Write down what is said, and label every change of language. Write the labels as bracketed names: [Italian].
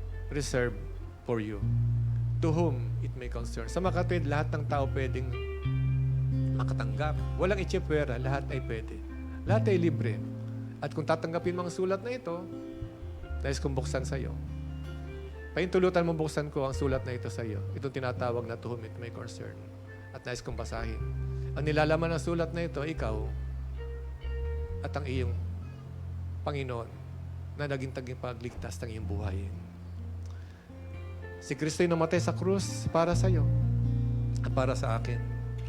[English] Reserved for you. To whom it may concern. [Filipino] Sa makatwid, lahat ng tao pwedeng makatanggap. Walang itsipwera, lahat ay pwede. Lahat ay libre. At kung tatanggapin mo ang sulat na ito, nais kong buksan sa iyo. Paintulutan mo buksan ko ang sulat na ito sa iyo. Itong tinatawag na [English] to whom it may concern. [Filipino] At nais kong basahin. Ang nilalaman ng sulat na ito, ikaw at ang iyong Panginoon na naging tagapagligtas ng iyong buhay. Si Kristo ay namatay sa krus para sa iyo at para sa akin.